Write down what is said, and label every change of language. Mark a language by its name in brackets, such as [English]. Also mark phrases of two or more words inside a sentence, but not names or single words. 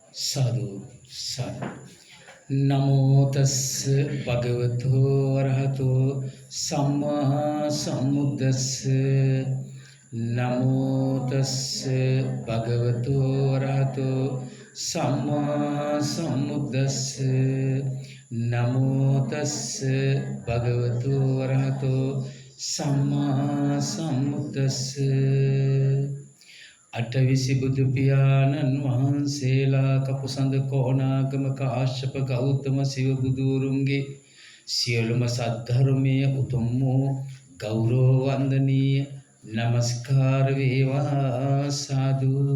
[Pali] සාදු සාදු නමෝ තස්ස භගවතු වරහතෝ සම්මා සම්බුද්දස්ස නමෝ තස්ස භගවතු වරහතෝ සම්මා සම්බුද්දස්ස නමෝ තස්ස භගවතු වරහතෝ සම්මා සම්බුද්දස්ස [Sinhala] අටවිසි බුදු පියාණන් වහන්සේලා කපුසඳ කොණාගම කාශ්‍යප ගෞතම සිව බුදුරුන්ගේ සියලුම සද්ධර්මයේ උතුම් වූ ගෞරව වන්දනීය නමස්කාර වේවා සාදු.